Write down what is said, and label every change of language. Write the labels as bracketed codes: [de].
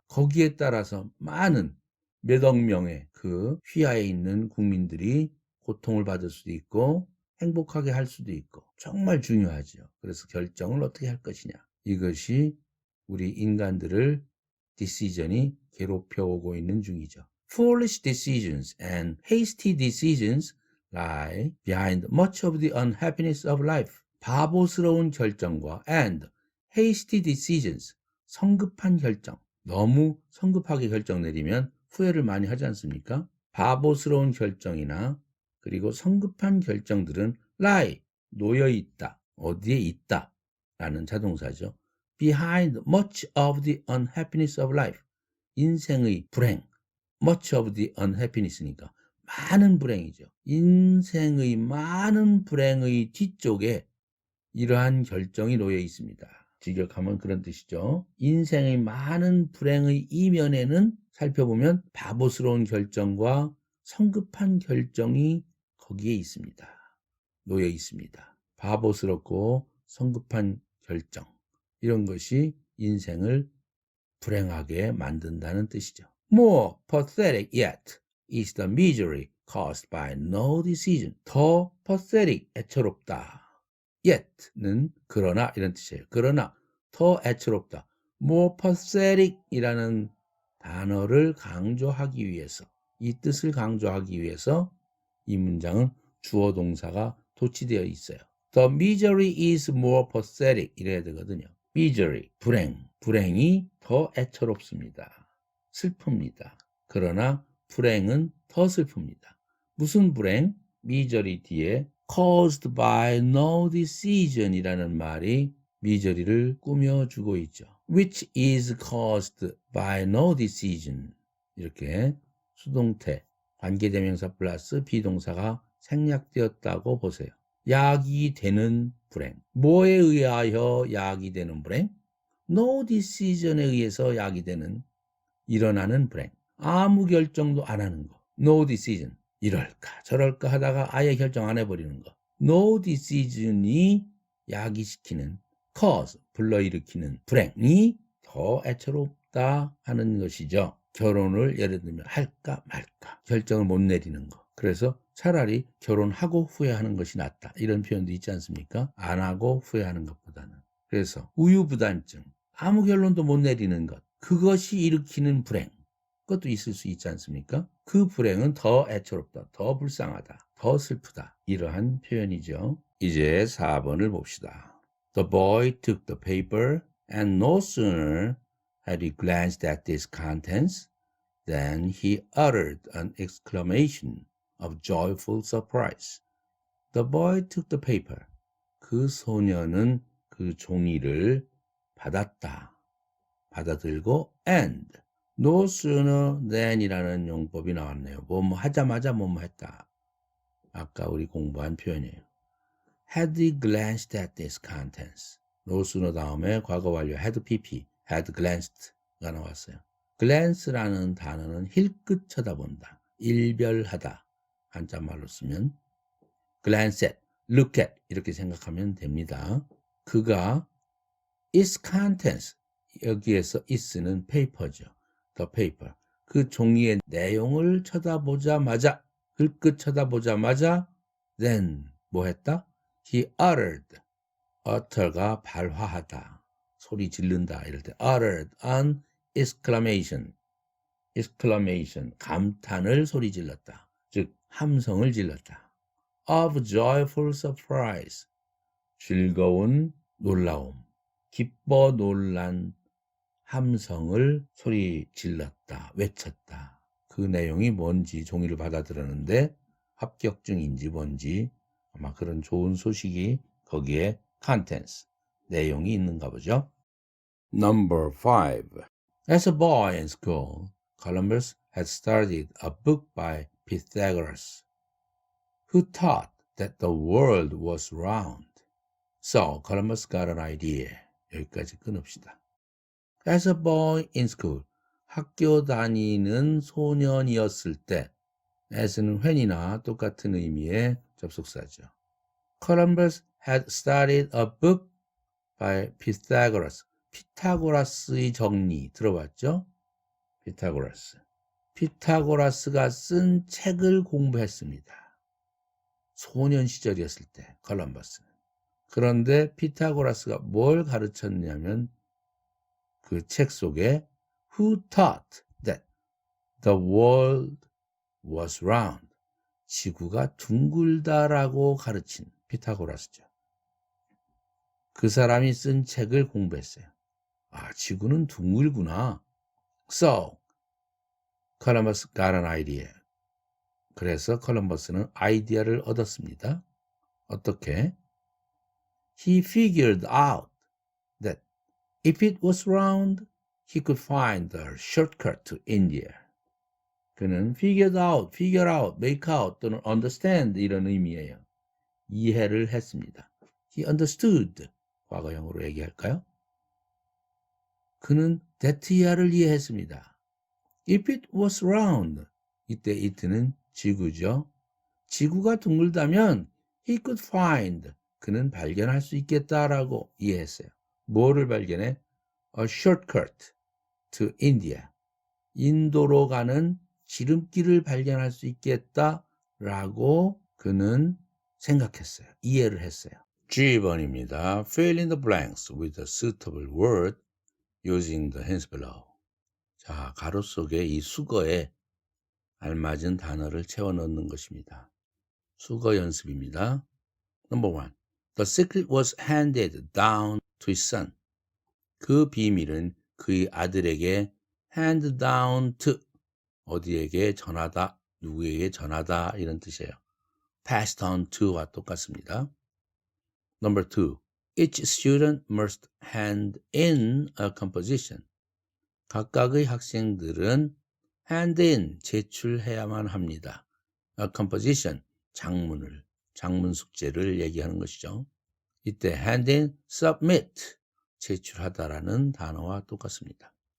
[ko] 거기에 따라서 많은 몇억 명의 그 휘하에 있는 국민들이 고통을 받을 수도 있고 행복하게 할 수도 있고 정말 중요하죠. 그래서 결정을 어떻게 할 것이냐. 이것이 우리 인간들을 decision이 괴롭혀 오고 있는 중이죠. [en] Foolish decisions and hasty decisions lie behind much of the unhappiness of life. [ko] 바보스러운 결정과 [en] and hasty decisions, [ko] 성급한 결정. 너무 성급하게 결정 내리면 후회를 많이 하지 않습니까? 바보스러운 결정이나 그리고 성급한 결정들은 lie, 놓여 있다, 어디에 있다 라는 자동사죠. [en] Behind much of the unhappiness of life. [ko] 인생의 불행, [en] much of the unhappiness [ko] 니까 많은 불행이죠. 인생의 많은 불행의 뒤쪽에 이러한 결정이 놓여 있습니다. 직역하면 그런 뜻이죠. 인생의 많은 불행의 이면에는 살펴보면 바보스러운 결정과 성급한 결정이 거기에 있습니다. 놓여 있습니다. 바보스럽고 성급한 결정, 이런 것이 인생을 불행하게 만든다는 뜻이죠. [en] More pathetic yet is the misery caused by no decision. [ko] 더 pathetic, 애처롭다. yet는 그러나 이런 뜻이에요. 그러나 더 애처롭다. more pathetic 이라는 단어를 강조하기 위해서, 이 뜻을 강조하기 위해서 이 문장은 주어 동사가 도치되어 있어요. [en] The misery is more pathetic [ko] 이래야 되거든요. misery, 불행이 더 애처롭습니다. 슬픕니다. 그러나 불행은 더 슬픕니다. 무슨 불행? misery 뒤에 [en] caused by no decision [ko] 이라는 말이 misery를 꾸며주고 있죠. [en] which is caused by no decision. [ko] 이렇게 수동태, 관계대명사 플러스 비동사가 생략되었다고 보세요. 야기되는 불행. 뭐에 의하여 야기되는 불행? No decision에 의해서 야기되는, 일어나는 불행. 아무 결정도 안 하는 거. No decision. 이럴까 저럴까 하다가 아예 결정 안 해버리는 거. No decision이 야기시키는, cause, 불러일으키는 불행이 더 애처롭다 하는 것이죠. 결혼을 예를 들면 할까 말까 결정을 못 내리는 거. 그래서 차라리 결혼하고 후회하는 것이 낫다. 이런 표현도 있지 않습니까? 안 하고 후회하는 것보다는. 그래서 우유부단증, 아무 결론도 못 내리는 것, 그것이 일으키는 불행, 그것도 있을 수 있지 않습니까? 그 불행은 더 애처롭다, 더 불쌍하다, 더 슬프다. 이러한 표현이죠. 이제 4번을 봅시다. [en] The boy took the paper and no sooner had he glanced at its contents than he uttered an exclamation of joyful surprise. The boy took the paper. [ko] 그 소년은 그 종이를 받았다. 받아들고 and no sooner than이라는 용법이 나왔네요. 뭐뭐 하자마자 뭐뭐 했다. 아까 우리 공부한 표현이에요. [en] Had he glanced at its contents. no sooner [ko] 다음에 과거 완료 [en] had pp, had glanced가 [ko] 나왔어요. glance라는 단어는 힐끗 쳐다본다, 일별하다. 한자말로 쓰면 glance at, look at 이렇게 생각하면 됩니다. 그가 its contents, 여기에서 is는 paper죠. [en] the paper. [ko] 그 종이의 내용을 쳐다보자마자, 힐끗 쳐다보자마자 then 뭐 했다? [en] He uttered. [ko] utter가 발화하다, 소리 지른다 이럴 때 [en] uttered an exclamation. [ko] exclamation, 감탄을 소리 질렀다. 즉 함성을 질렀다. [en] of joyful surprise. [ko] 즐거운 놀라움, 기뻐 놀란 함성을 소리 질렀다, 외쳤다. 그 내용이 뭔지 종이를 받아들었는데 합격증인지 뭔지 아마 그런 좋은 소식이 거기에 contents, 내용이 있는가 보죠. [en] Number 5. As a boy in school, Columbus had studied a book by Pythagoras, who taught that the world was round. So Columbus got an idea. [ko] 여기까지 끊읍시다. [en] As a boy in school, [ko] 학교 다니는 소년이었을 때 as는 when이나 똑같은 의미의 접속사죠. Columbus had studied a book by Pythagoras. 피타고라스의 정리 들어봤죠? 피타고라스가 쓴 책을 공부했습니다. 소년 시절이었을 때 컬럼버스는. 그런데 피타고라스가 뭘 가르쳤냐면 그 책 속에 [en] Who taught that the world was round? [ko] 지구가 둥글다라고 가르친 피타고라스죠. 그 사람이 쓴 책을 공부했어요. 아, 지구는 둥글구나. [en] So, Columbus got an idea. [ko] 그래서 컬럼버스는 아이디어를 얻었습니다. 어떻게? [en] He figured out that if it was round, he could find the shortcut to India. [ko] 그는 figure out, make out 또는 understand 이런 의미예요. 이해를 했습니다. [en] He understood. [ko] 과거형으로 얘기할까요? 그는 that야를 이해했습니다. [en] If it was round. [ko] 이때 it는 지구죠. 지구가 둥글다면 [en] he could find. [ko] 그는 발견할 수 있겠다라고 이해했어요. 뭐를 발견해? A shortcut to India. 인도로 가는 지름길을 발견할 수 있겠다라고 그는 생각했어요. 이해를 했어요. G번입니다. [en] Fill in the blanks with a suitable word using the hints below. [ko] 자, 가로 속에 이 수거에 알맞은 단어를 채워 넣는 것입니다. 수거 연습입니다. Number 1. [en] The secret was handed down to his son. [ko] 그 비밀은 그의 아들에게 hand down to 어디에게 전하다, 누구에게 전하다 이런 뜻이에요. passed on to와 똑같습니다. [en] Number 2. Each student must hand in a composition. [ko] 각각의 학생들은 hand in, 제출해야만 합니다. A composition, 장문 숙제를 얘기하는 것이죠. 이때 hand in, submit, 제출하다라는 단어와 똑같습니다.